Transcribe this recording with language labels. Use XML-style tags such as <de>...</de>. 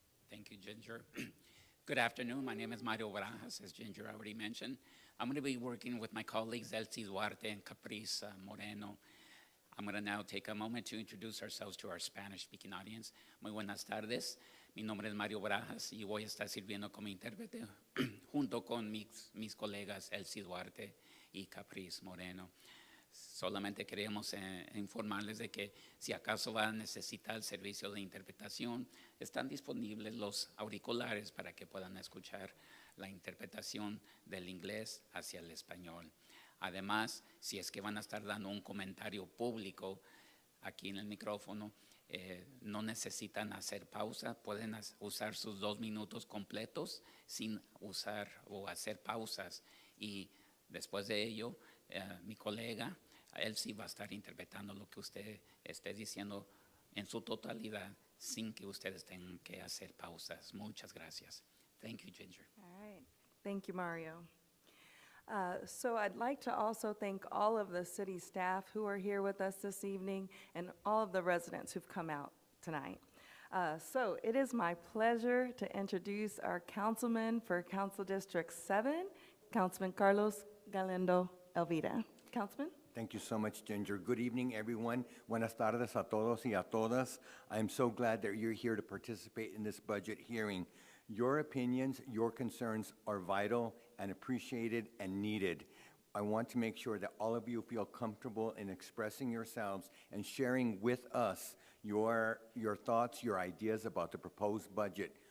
<en>Thank you, Ginger. Good afternoon. My name is Mario Barajas, as Ginger already mentioned. I'm going to be working with my colleagues Elsie Duarte and Caprice Moreno. I'm going to now take a moment to introduce ourselves to our Spanish-speaking audience.</en> <es>Muy buenas tardes. Mi nombre es Mario Barajas y voy a estar sirviendo como intérprete junto con mis colegas Elsie Duarte y Caprice Moreno. Solamente queremos informarles de que si acaso van a necesitar el servicio de interpretación, están disponibles los auriculares para que puedan escuchar la interpretación del inglés hacia el español. Además, si es que van a estar dando un comentario público aquí en el micrófono, no necesitan hacer pausa, pueden usar sus 2 minutos completos sin usar o hacer pausas. Y después de ello, mi colega, él sí va a estar interpretando lo que usted esté diciendo en su totalidad sin que ustedes tengan que hacer pausas. Muchas gracias.</es> <en>Thank you, Ginger. All right. Thank you, Mario. So I'd like to also thank all of the city staff who are here with us this evening and all of the residents who've come out tonight. So it is my pleasure to introduce our councilman for Council District 7, Councilman Carlos Galindo Elvira. Councilman? Thank you so much, Ginger. Good evening, everyone.</en> <es>Buenas tardes a todos y a todas.</es> <en>I'm so glad that you're here to participate in this budget hearing. Your opinions, your concerns are vital and appreciated and needed. I want to make sure that all of you feel comfortable in expressing yourselves and sharing with us your thoughts, your ideas about the proposed budget.</en>